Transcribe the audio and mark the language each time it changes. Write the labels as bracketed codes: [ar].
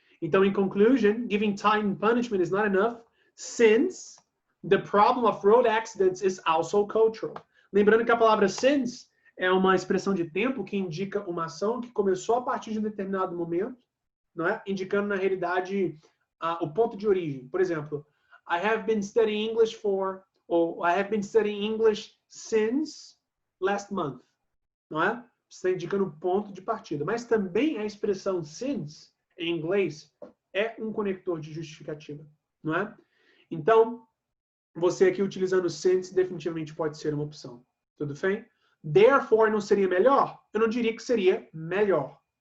[en] Então, in conclusion, giving time and punishment is not enough since the problem of road accidents is also cultural. [pt] Lembrando que a palavra since é uma expressão de tempo que indica uma ação que começou a partir de um determinado momento, não é? Indicando, na realidade, o ponto de origem. Por exemplo, [en] I have been studying English or I have been studying English since last month, [pt] não é? Você está indicando o ponto de partida. Mas também a expressão since, em inglês, é um conector de justificativa, não é? Então, você aqui utilizando since definitivamente pode ser uma opção. Tudo bem? Therefore não seria melhor? Eu não diria que seria melhor.